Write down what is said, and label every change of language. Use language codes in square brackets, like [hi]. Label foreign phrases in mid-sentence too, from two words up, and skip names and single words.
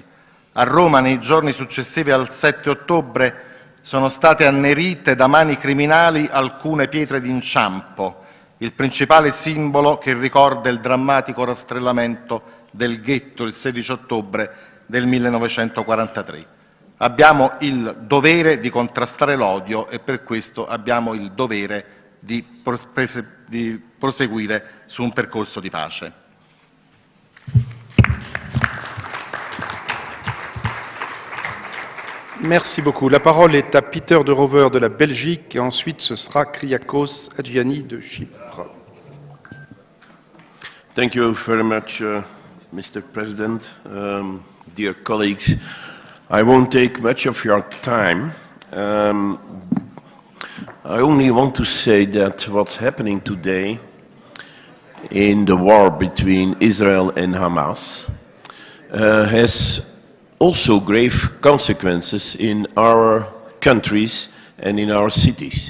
[it] A Roma, nei giorni successivi al 7 ottobre, sono state annerite da mani criminali alcune pietre d'inciampo, il principale simbolo che ricorda il drammatico rastrellamento del ghetto il 16 ottobre del 1943. Abbiamo il dovere di contrastare l'odio e per questo abbiamo il dovere di proseguire su un percorso di pace. [fr] Merci beaucoup. La parole est à Peter De Rover de la Belgique et ensuite ce sera Kyriakos Adjiani de Chypre. [en] Thank you very much, Mr. President. Dear colleagues, I won't take much of your time. I only want to say that what's happening today in the war between Israel and Hamas has also grave consequences in our countries and in our cities.